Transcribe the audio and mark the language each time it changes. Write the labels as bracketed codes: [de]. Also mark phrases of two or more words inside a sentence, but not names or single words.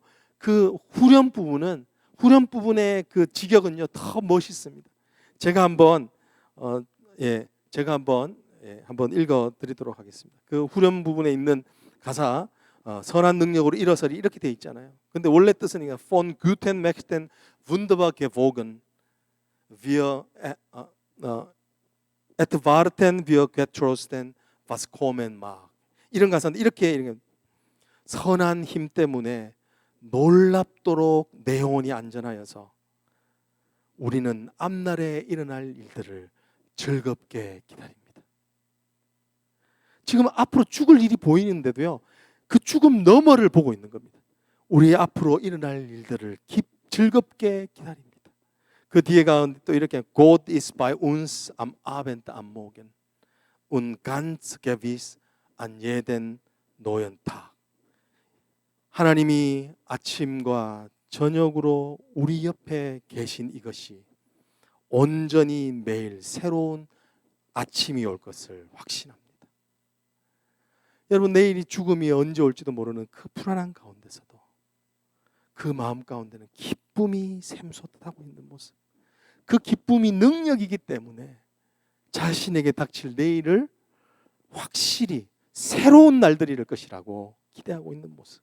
[ko] 그 후렴 부분의 그 직역은요 더 멋있습니다. 제가 한번 한번 읽어드리도록 하겠습니다. 그 후렴 부분에 있는 가사 선한 능력으로 일어서리 이렇게 돼 있잖아요. 근데 원래 뜻은 [de] von guten Mächten wunderbar gewogen wir warten wir getrosten was kommen mag [ko] 이런 가사인데 이렇게 선한 힘 때문에 놀랍도록 내 영혼이 안전하여서 우리는 앞날에 일어날 일들을 즐겁게 기다립니다. 지금 앞으로 죽을 일이 보이는데도요 그 죽음 너머를 보고 있는 겁니다. 우리의 앞으로 일어날 일들을 즐겁게 기다립니다. 그 뒤에 가운데 또 이렇게 [de] Gott ist bei uns am Abend am Morgen und ganz gewiss an jeden neuen Tag. [ko] 하나님이 아침과 저녁으로 우리 옆에 계신 이것이 온전히 매일 새로운 아침이 올 것을 확신합니다. 여러분 내일이 죽음이 언제 올지도 모르는 그 불안한 가운데서도 그 마음 가운데는 기쁨이 샘솟하고 있는 모습, 그 기쁨이 능력이기 때문에 자신에게 닥칠 내일을 확실히 새로운 날들이 일 것이라고 기대하고 있는 모습.